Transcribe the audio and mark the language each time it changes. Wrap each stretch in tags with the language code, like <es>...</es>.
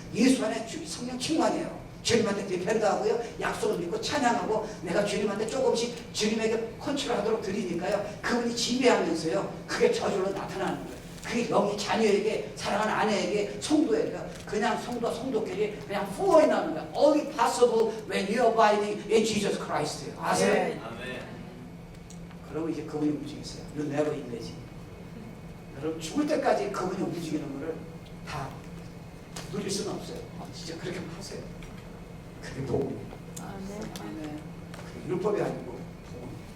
<ko>예수 안에 성령 충만이에요. 주님한테 대표도 하고요. 약속을 믿고 찬양하고 내가 주님한테 조금씩 주님에게 컨트롤하도록 드리니까요. 그분이 지배하면서요. 그게 저절로 나타나는 거예요. 그게 영이 자녀에게, 사랑하는 아내에게, 성도에게, 그냥 성도와 성도끼리 그냥 flow 나는 거야.</ko> <en>Only possible when you are abiding in Jesus Christ.</en> <ko>아세요? 네. 아멘. 그러면 이제 그분이 움직이세요.</ko> <en>You never imagine.</en> <ko>여러분 죽을 때까지 그분이 움직이는 거를 다 누릴 수는 없어요. 진짜 그렇게 하세요. 그게 복음이에요. 아멘. 그게 율법이 아니고 복음.</ko>